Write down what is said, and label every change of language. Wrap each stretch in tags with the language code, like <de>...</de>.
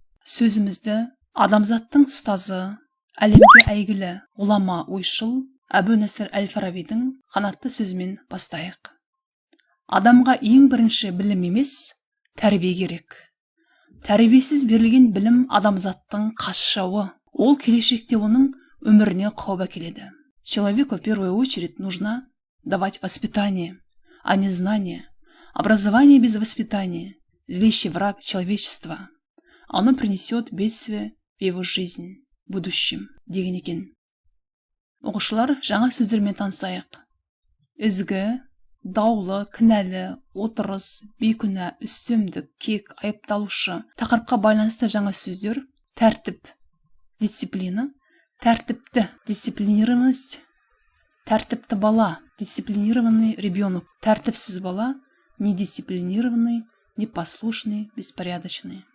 <kk>Сөзімізді адамзаттың ұстазы, әлемге әйгілі ғұлама ойшыл Әбу-Насыр әл-Фарабидің қанатты сөзімен бастайық. Адамға ең бірінші білім емес, тәрбие керек. Тәрбиесіз берілген білім адамзаттың қас жауы. Ол келешекте оның өміріне қауіп әкеледі.</kk> <ru>Человеку в первую очередь нужно давать воспитание, а не знание. Образование без воспитания – злейший враг человечества. Оно принесет бедствие в его жизнь в будущем,</ru> <kk>деген екен. Оқушылар, жаңа сөздермен танысайық. Ізгі, даулы, кінәлі, отырыс, бейкүнә, үстемдік, кек, айыпталушы. Тақырыпқа байланысты жаңа сөздер: тәртіп, дисциплина, тәртіпті, дисциплинированность, тәртіпті бала,</kk> <ru>дисциплинированный ребенок,</ru> <kk>тәртіпсіз бала,</kk> <ru>недисциплинированный, непослушный, беспорядочный.</ru>